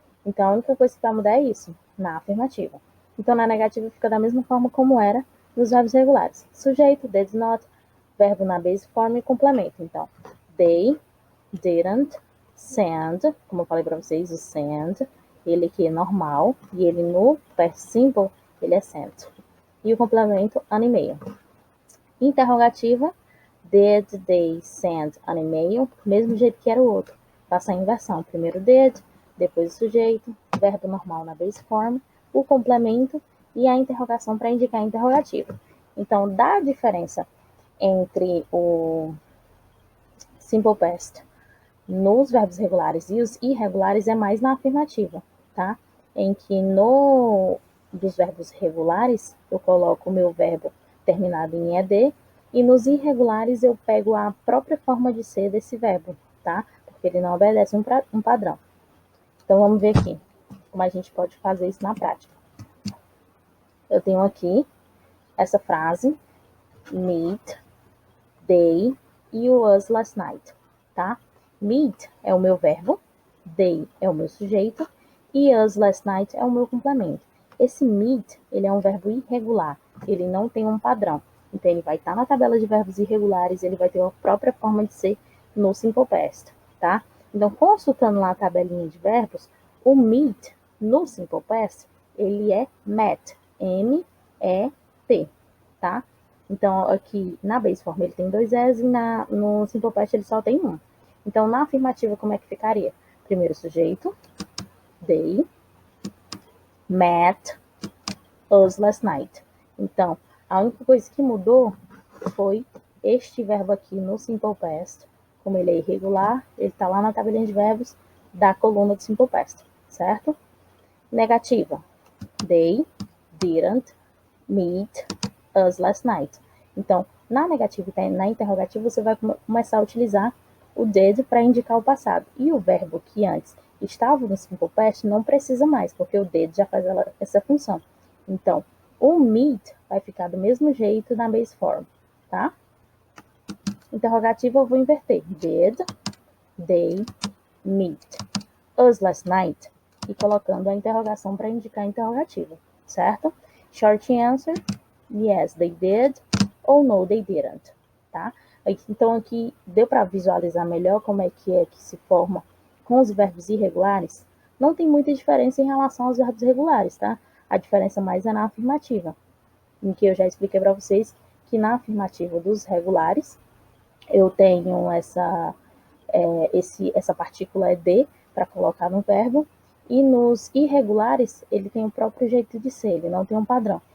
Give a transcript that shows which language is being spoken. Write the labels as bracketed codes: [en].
[pt] Então, a única coisa que vai mudar é isso, na afirmativa. Então, na negativa fica da mesma forma como era nos verbos regulares. Sujeito, [en] did not, [pt] verbo na base form e complemento. Então, [en] they, didn't, send, [pt] como eu falei para vocês, o send, ele aqui é normal, e ele no past simple, ele é sent. E o complemento, [en] an email. [pt] Interrogativa, [en] did they send an email? [pt] Mesmo jeito que era o outro. Passa a inversão. Primeiro did, depois o sujeito, verbo normal na base form, o complemento e a interrogação para indicar a interrogativa. Então, dá a diferença entre o simple past nos verbos regulares e os irregulares é mais na afirmativa, tá? Em que dos verbos regulares, eu coloco o meu verbo terminado em ED, e nos irregulares eu pego a própria forma de ser desse verbo, tá? Porque ele não obedece um padrão. Então, vamos ver aqui como a gente pode fazer isso na prática. Eu tenho aqui essa frase, meet, [en] they e was last night, [pt] tá? Meet é o meu verbo, they é o meu sujeito e [en] us last night [pt] é o meu complemento. Esse meet, ele é um verbo irregular, ele não tem um padrão. Então, ele vai estar na tabela de verbos irregulares, ele vai ter a própria forma de ser no simple past, tá? Então, consultando lá a tabelinha de verbos, o meet no simple past, ele é met, M-E-T, tá? Então, aqui na base form ele tem 2 S e no simple past ele só tem um. Então, na afirmativa, como é que ficaria? Primeiro sujeito, [en] they met us last night. [pt] Então, a única coisa que mudou foi este verbo aqui no simple past. Como ele é irregular, ele está lá na tabelinha de verbos da coluna do simple past, certo? Negativa, [en] they didn't meet us last night. [pt] Então, na negativa e na interrogativa, você vai começar a utilizar o did para indicar o passado. E o verbo que antes estava no simple past não precisa mais, porque o did já faz essa função. Então, o meet vai ficar do mesmo jeito na base form, tá? Interrogativa eu vou inverter. [en] Did they meet us last night? [pt] E colocando a interrogação para indicar a interrogativa, certo? [en] Short answer, yes, they did, [pt] ou [en] no, they didn't, tá? [pt] Então, aqui deu para visualizar melhor como é que se forma com os verbos irregulares. Não tem muita diferença em relação aos verbos regulares, tá? A diferença mais é na afirmativa, em que eu já expliquei para vocês que na afirmativa dos regulares, eu tenho essa partícula ED para colocar no verbo, e nos irregulares, ele tem o próprio jeito de ser, ele não tem um padrão.